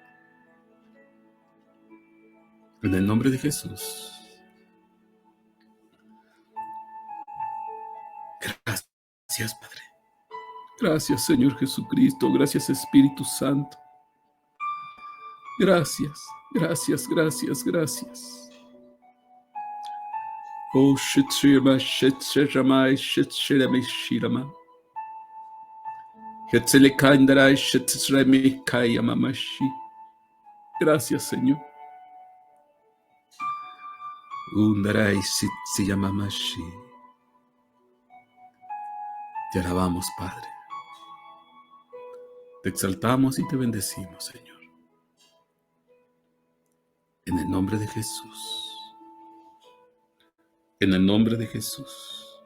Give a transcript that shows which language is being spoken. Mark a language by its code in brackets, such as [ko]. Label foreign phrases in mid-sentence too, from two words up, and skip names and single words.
[es] En el nombre de Jesús. Gracias, Señor Jesucristo. Gracias, Espíritu Santo. Gracias, gracias, gracias, gracias. Oh, Shitshirama, Shitshirama, Shitshirama, Shirama. Hetzelekandara, Shitshirama, Kayamamashi. Gracias, Señor. Undarai, Shitshiyamamashi. Te alabamos, Padre. Te exaltamos y te bendecimos, Señor. En el nombre de Jesús. En el nombre de Jesús.